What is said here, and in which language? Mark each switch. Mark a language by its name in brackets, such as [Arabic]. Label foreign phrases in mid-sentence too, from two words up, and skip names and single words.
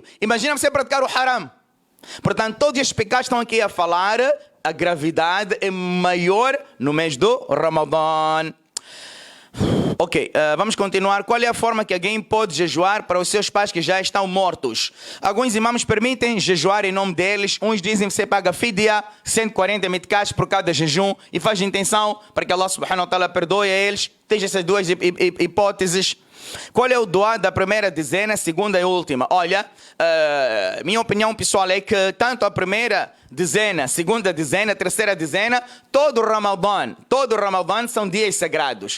[Portuguese] Imagina você praticar o haram. Portanto, todos estes pecados estão aqui a falar, a gravidade é maior no mês do Ramadã. Ok, vamos continuar. Qual é a forma que alguém pode jejuar para os seus pais que já estão mortos? Alguns imãs permitem jejuar em nome deles. Uns dizem que você paga fidya, 140 mitkas por cada jejum e faz intenção para que Allah [Arabic] سبحانه وتعالى [Portuguese] perdoe a eles. Tem essas duas hipóteses. Qual é o doá da primeira dezena, segunda e última? Olha, minha opinião pessoal é que tanto a primeira dezena, segunda dezena, terceira dezena, todo o Ramadã são dias sagrados.